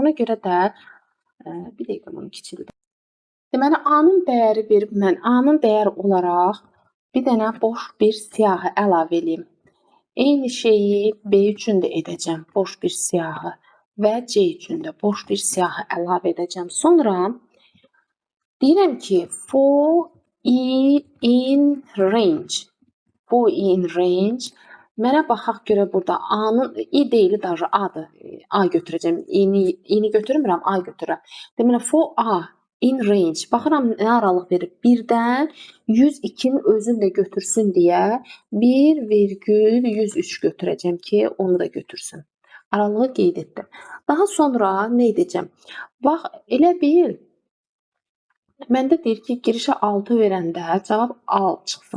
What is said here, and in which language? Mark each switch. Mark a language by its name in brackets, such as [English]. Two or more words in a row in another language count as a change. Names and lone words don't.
[Azerbaijani] Ona görə də bir dəqiqə bunu kiçildim. Deməli, A-nın dəyəri verib mən A-nın dəyəri olaraq bir dənə boş bir siyahı əlavə eləyim. Eyni şeyi B üçün də edəcəm. Boş bir siyahı və C üçün də boş bir siyahı əlavə edəcəm. Sonra deyirəm ki, [English] for I in range. For I in range. [Azerbaijani] Mənə baxaq görə burada A-nın, I deyili daha A-dır. A götürəcəm. I-ni götürmürəm, A götürürəm. Deməli, [English] for A in range. [Azerbaijani] Baxıram nə aralıq verib. 1-dən 102-nin özünü də götürsün deyə 1,103 götürəcəm ki, onu da götürsün. Aralığı qeyd etdim. Daha sonra nə edəcəm? Bax, elə bil məndə deyir ki, girişə 6 verəndə cavab A çıxsın.